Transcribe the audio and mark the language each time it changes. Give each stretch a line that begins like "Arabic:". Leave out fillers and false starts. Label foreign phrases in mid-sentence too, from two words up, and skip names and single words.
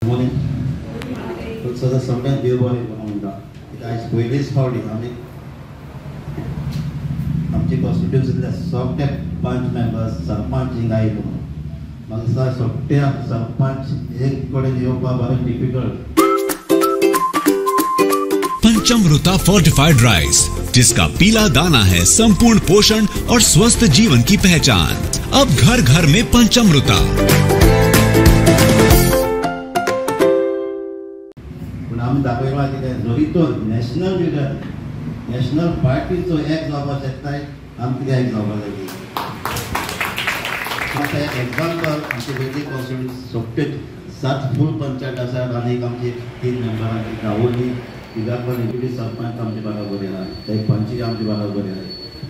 Konkani: सदा सगळ्यांक देव बरें करूं म्हणटा कित्याक आयज पयलीच फावटी आमची कॉन्स्टिट्युन्सींतले सगळे 5 मेंबर्स सरपंच हिंग आयले म्हणून म्हाका दिसता सगळ्या सरपंच एक कडेन येवपाक बरें डिफिकल्ट।
Hindi: पंचामृता फोर्टिफाइड राइस, जिसका पीला दाना है संपूर्ण पोषण और स्वस्थ जीवन की पहचान। अब घर घर में पंचामृता।
Konkani: आमी दाखयला कितें जरी तो
English: national leader
Konkani: नॅशनल पार्टीचो एक जावपाक शकताय आमी कित्याक एक जावपाक जाय। आतां एक एग्जाम्पल आमचे वेगळी कॉन्स्टिट्युन्सी सगळे 7 फूल पंचायत आसात आनी आमचे 3 मेंबरांची गांवोनी तिगापण डेप्युटी सरपंच आमचे बरोबर येयला एक पंची आमचे बरोबर येयला।